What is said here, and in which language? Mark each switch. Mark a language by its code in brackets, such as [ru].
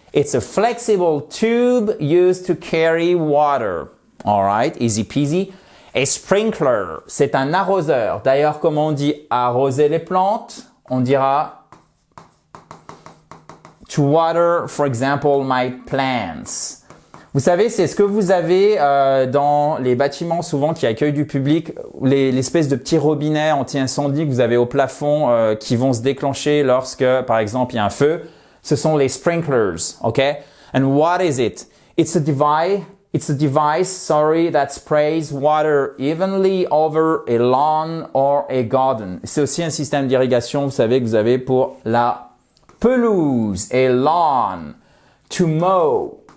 [en] It's a flexible tube used to carry water. All right, easy peasy. [fr] A sprinkler, c'est un arroseur. D'ailleurs, comment on dit arroser les plantes? On dira [en] to water, for example, my plants. [fr] Vous savez, c'est ce que vous avez dans les bâtiments souvent qui accueillent du public, l'espèce de petits robinets anti-incendie que vous avez au plafond qui vont se déclencher lorsque, par exemple, il y a un feu. Ce sont les sprinklers, okay? [en] And what is it? It's a device that sprays water evenly over a lawn or a garden. [fr] C'est aussi un système d'irrigation, vous savez, que vous avez pour la pelouse, [en] a lawn. To mow.